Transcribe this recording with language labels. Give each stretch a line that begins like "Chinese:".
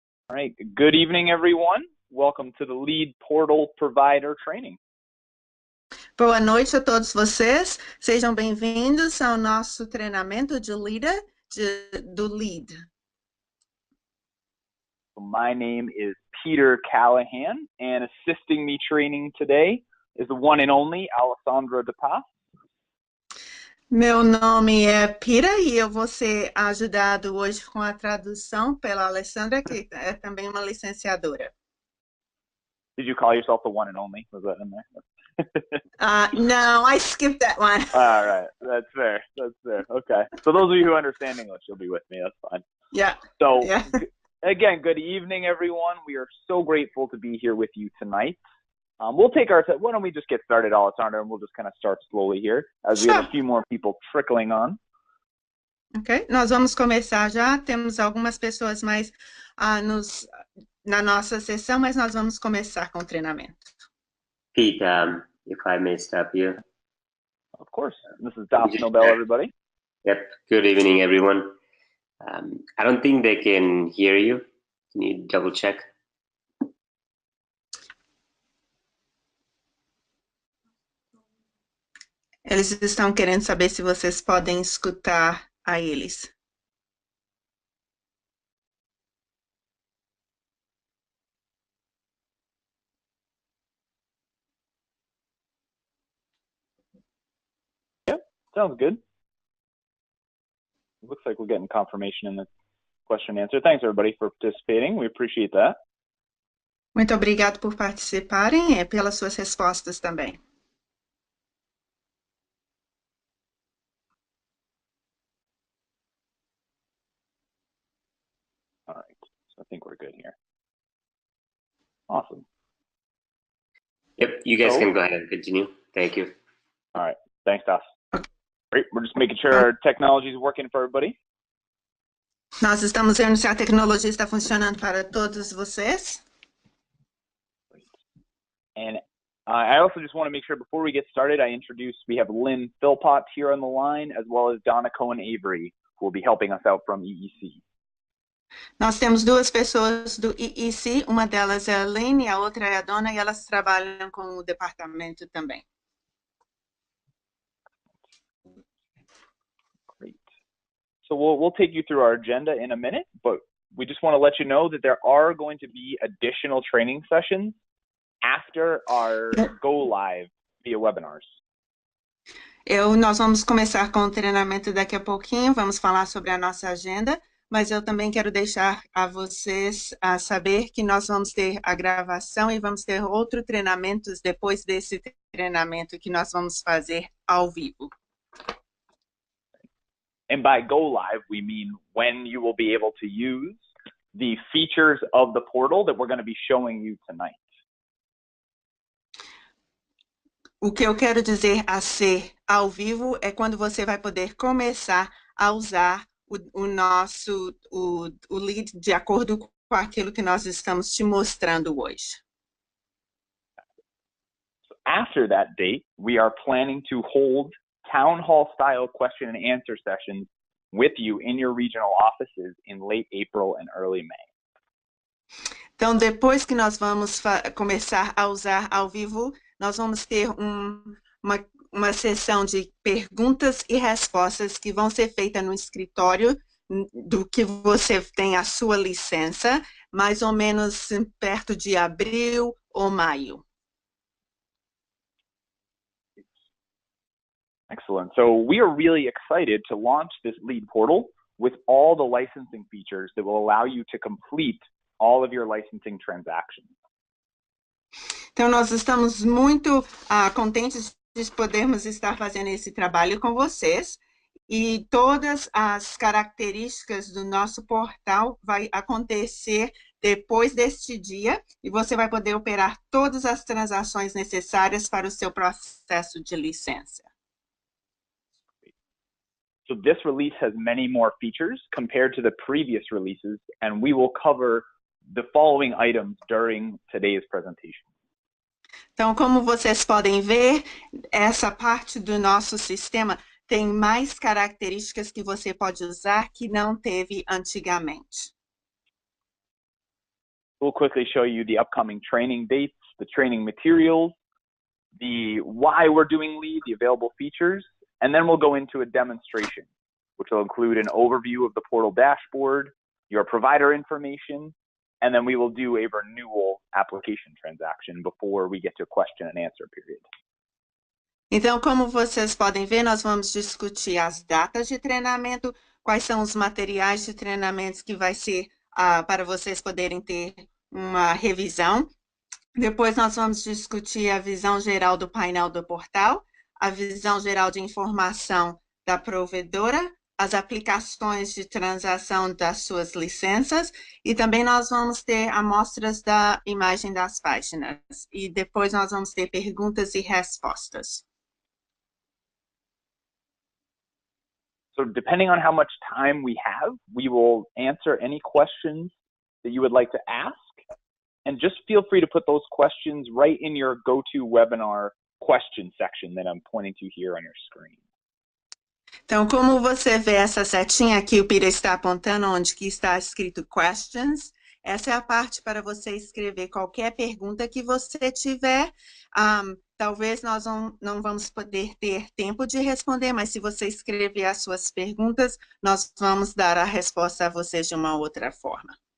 English: All right, good evening, everyone. Welcome to the Lead Portal Provider Training.
Portuguese: Boa noite a todos vocês. Sejam bem-vindos ao nosso treinamento de líder do Lead.
English: My name is Peter Callahan, and assisting me training today is the one and only Alessandra De Paz.
Portuguese: Meu nome é Pira e eu vou ser ajudado hoje com a tradução pela Alessandra, que é também uma licenciadora.
English: Did you call yourself the one and only? Was that in there? No, I skipped that one. All right, that's fair. That's fair. Okay. So those of you who understand English, you'll be with me. That's fine. Yeah. So Yeah. Again, good evening, everyone. We are so grateful to be here with you tonight. We'll take why don't we just get started, Alessandra, and we'll just kind of start slowly here as we have a few more people trickling on.
Portuguese: Ok, nós vamos começar já. Temos algumas pessoas mais na nossa sessão, mas nós vamos começar com o treinamento.
English: Pete, if I may stop you. Of course. This is Das Nobel, everybody. Yep. Good evening, everyone. I don't think they can hear you. Can you double check?
Portuguese: Eles estão querendo saber se vocês podem escutar a eles.
English: Yep, sounds good. Looks like we're getting confirmation in the question and answer. Thanks, everybody, for participating. We appreciate that.
Portuguese: Muito obrigado por participarem e pelas suas respostas também.
English: All right, so I think we're good here. Awesome. Yep, you guys can go ahead and continue. Thank you. All right, thanks, Das. Great, we're just making sure our technology is working for everybody.
Portuguese: Nós estamos vendo se a tecnologia está funcionando para todos vocês.
English: And I also just want to make sure before we get started, we have Lynn Philpott here on the line, as well as Donna Cohen-Avery, who will be helping us out from EEC.
Portuguese: Nós temos duas pessoas do EEC, uma delas é a Lynn e a outra é a Donna, e elas trabalham com o departamento também.
English: Great. So we'll take you through our agenda in a minute, but we just want to let you know that there are going to be additional training sessions after our go live via webinars.
Portuguese: Nós vamos começar com o treinamento daqui a pouquinho, vamos falar sobre a nossa agenda, mas eu também quero deixar a vocês saber que nós vamos ter a gravação e vamos ter outros treinamentos depois desse treinamento que nós vamos fazer ao vivo.
English: And by go live, we mean when you will be able to use the features of the portal that we're going to be showing you tonight.
Portuguese: O que eu quero dizer a ser ao vivo é quando você vai poder começar a usar o lead de acordo com aquilo que nós estamos te mostrando hoje.
English: After that date, we are planning to hold town hall style question and answer sessions with you in your regional offices in late April and early May.
Portuguese: Então, depois que nós vamos começar a usar ao vivo, nós vamos ter uma sessão de perguntas e respostas que vão ser feitas no escritório do que você tem a sua licença, mais ou menos perto de abril ou maio.
English: Excellent. So we are really excited to launch this lead portal with all the licensing features that will allow you to complete all of your licensing transactions.
Portuguese: Então, nós estamos muito contentes de podermos estar fazendo esse trabalho com vocês e todas as características do nosso portal vai acontecer depois deste dia e você vai poder operar todas as transações necessárias para o seu processo de licença.
English: So this release has many more features compared to the previous releases, and we will cover the following items during today's presentation.
Portuguese: Então, como vocês podem ver, essa parte do nosso sistema tem mais características que você pode usar que não teve antigamente.
English: We'll quickly show you the upcoming training dates, the training materials, the why we're doing LEAD, the available features, and then we'll go into a demonstration, which will include an overview of the portal dashboard, your provider information, and then we will do a renewal application transaction before we get to a question and answer period.
Portuguese: Então, como vocês podem ver, nós vamos discutir as datas de treinamento, quais são os materiais de treinamentos que vai ser para vocês poderem ter uma revisão. Depois nós vamos discutir a visão geral do painel do portal, a visão geral de informação da provedora, as aplicações de transação das suas licenças e também nós vamos ter amostras da imagem das páginas. E depois nós vamos ter perguntas e respostas.
English: So depending on how much time we have, we will answer any questions that you would like to ask. And just feel free to put those questions right in your GoToWebinar question section that I'm pointing to here on your screen.
Portuguese: Então, como você vê essa setinha aqui, o Peter está apontando onde que está escrito questions. Essa é a parte para você escrever qualquer pergunta que você tiver. Talvez nós não vamos poder ter tempo de responder, mas se você escrever as suas perguntas, nós vamos dar a resposta a vocês de uma outra forma.